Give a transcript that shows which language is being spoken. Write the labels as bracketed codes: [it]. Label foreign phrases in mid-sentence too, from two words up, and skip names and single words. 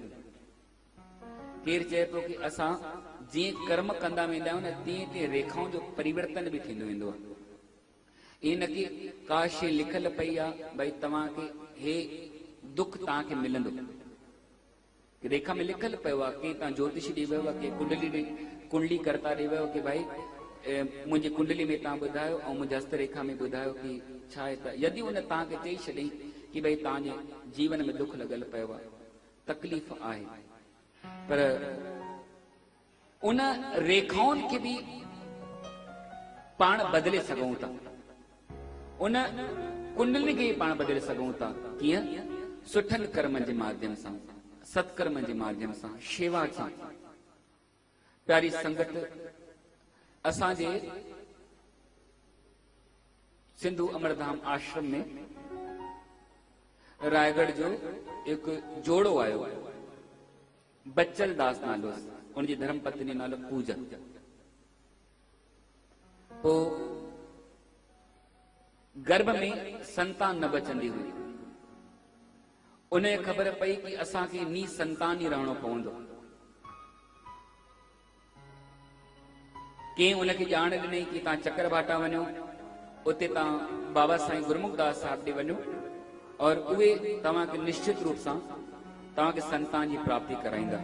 [sd] केरु चए पियो कि असां जीअं कर्म कंदा वेंदा आहियूं न तीअं तीअं रेखाउनि जो परिवर्तन बि थींदो वेंदो आहे। ईअं न कि का शइ लिखियल पई आहे भई तव्हांखे हे दुख तव्हांखे मिलंदो रेखा में लिखियल पियो आहे कि तव्हां ज्योतिष ॾेई वियो आहे कि कुंडली करता ॾेई वियो कि भाई मुंहिंजी कुंडली में तव्हां ॿुधायो ऐं मुंहिंजे हस्तरेखा में ॿुधायो कि छा आहे त यदि उन तव्हांखे चई छॾई कि भई तव्हांजे जीवन में दुख लॻल पियो आहे तकलीफ़ आहे पर उन रेखाउनि खे बि पाण बदिले सघूं था उन कुंडली खे पाण बदिले सघूं था कीअं सुठनि कर्मनि जे माध्यम सां सत्कर्म जे माध्यम सां शेवा सां। प्यारी संगत असांजे सिंधु अमरधाम आश्रम में रायगढ़ जो हिकु जोड़ो आयो बच्चल दास नालो उनजी धर्म पत्नी नालो पूजा पोइ गर्भ में संतान न बचंदी हुई उन्हें ख़बर पई कि असांखे नी संतान ही रहणो पवंदो कंहिं उनखे ॼाण ॾिनई कि तव्हां चक्कर भाटा वञो उते तव्हां बाबा साईं गुरमुख दास साहिब ॾे वञो और उहे तव्हांखे निश्चित रूप सां तव्हांखे संतान जी प्राप्ति कराईंदा।